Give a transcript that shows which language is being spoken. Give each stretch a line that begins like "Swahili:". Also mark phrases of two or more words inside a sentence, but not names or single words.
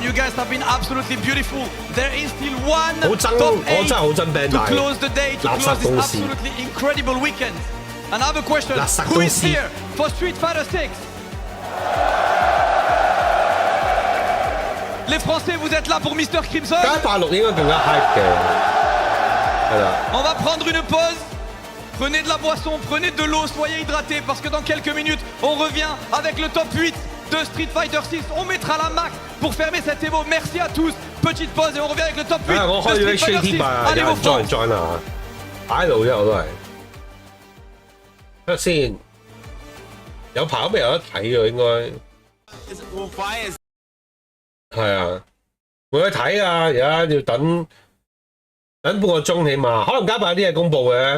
English: You guys have been absolutely beautiful. There is still one top 8 to close the day, to close this absolutely incredible weekend. Another question, who is here for Street Fighter 6?
French: Les Français, vous êtes là pour Mr. Crimson? On va prendre une pause. Prenez de la boisson, prenez de l'eau, soyez hydratés parce que dans quelques minutes, on revient avec le top 8 de Street Fighter 6. On mettra la marque pour fermer cette Evo. Merci à tous. Petite pause et on revient avec le top 8 de Street Fighter 6. Allez, EVO France.
Cantonese: 擺喺度啫，我都係。睇下先，有排都未有得睇喎，應該。係啊，冇得睇啊！而家要等半個鐘起碼，可能加埋啲嘢公佈嘅。